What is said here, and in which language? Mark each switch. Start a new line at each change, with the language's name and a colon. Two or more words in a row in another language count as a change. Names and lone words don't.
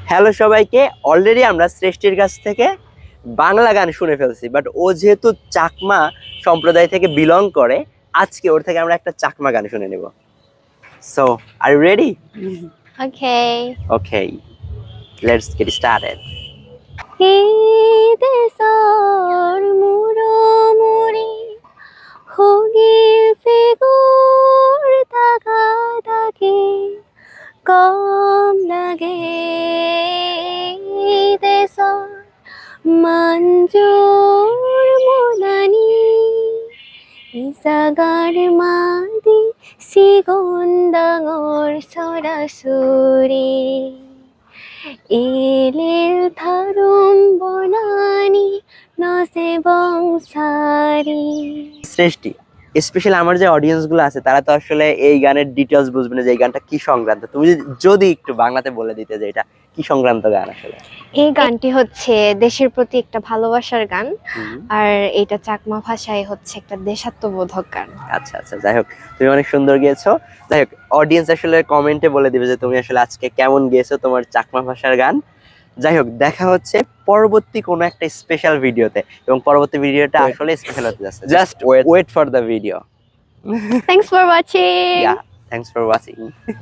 Bangla: হ্যালো সবাইকে, অলরেডি আমরা শ্রেষ্ঠীর কাছ থেকে বাংলা গান শুনে ফেলছি, বাট ও যেহেতু চাকমা সম্প্রদায় থেকে বিলং করে, আজকে ওর থেকে আমরা একটা চাকমা গান শুনে নেব।
English: so are you ready? Okay. ওকে, let's get started.
Chakma: Desor murmuri hogil figur taga dagi kom lage desor manjur mulani isagar madi sigondangor sorasuri Ilil tharum bonani nase bongsari.
Bangla: শ্রেষ্ঠী, স্পেশালি আমার যে অডিয়েন্স গুলো আছে তারা তো আসলে এই গানের ডিটেলস বুঝবে না যে এই গানটা কি সংক্রান্ত। তুমি যদি একটু বাংলাতে বলে দিতে যে এটা কি সংক্রান্ত গান আসলে। এই গানটি হচ্ছে দেশের প্রতি একটা ভালোবাসার গান, হুম। আর এটা চাকমা ভাষায় হচ্ছে একটা দেশাত্মবোধক গান। আচ্ছা আচ্ছা, যাই হোক, তুমি অনেক সুন্দর গেয়েছো। যাই হোক, অডিয়েন্স আসলে কমেন্টে বলে দিবে যে তুমি আসলে আজকে কেমন গেয়েছো তোমার চাকমা ভাষার গান। যাই হোক, দেখা হচ্ছে পরবর্তী কোনো একটা স্পেশাল ভিডিওতে, এবং পরবর্তী ভিডিওটা আসলে স্পেশাল হতে যাচ্ছে।
English: just wait for the video. Thanks for watching. Yeah, thanks for watching.